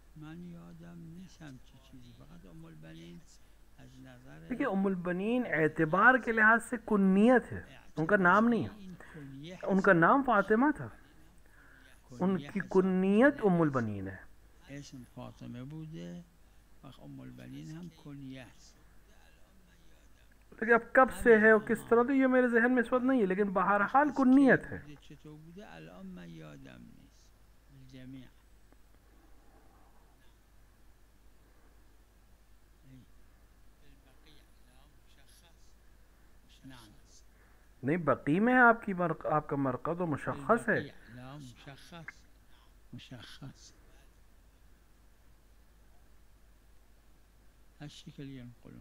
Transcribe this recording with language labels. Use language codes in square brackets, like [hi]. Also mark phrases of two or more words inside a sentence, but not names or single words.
[fa] من یادم نیست همچی چیزی، فقط ام البنین از نظر [ur] دیکھیے ام البنین اعتبار کے لحاظ سے کنیت ہے، ان کا نام نہیں ہے. [fa] این کنیه [ur] ان کا نام فاطمہ تھا, [fa] کنیه [ur] उनकी [fa] حساب [ur] कुन्नियत [fa] شده. [ur] ام البنین ہے. [fa] اسم فاطمه بوده و ام البنین هم کنیه است. [ur] لیکن اب کب سے ہے اور کس طرح، تو یہ میرے ذہن میں اس وقت نہیں ہے، لیکن بہرحال [fa] از کی [ur] کنیت ہے. [fa] بوده چطور بوده الان من یادم نیست. [ar] الجمیع نعم [ur] نہیں، بقیع میں ہے آپ کی آپ کا مرکز تو مشخص ہے. [ar] البقيع لا مشخص مشخص هالشكل ينقلون.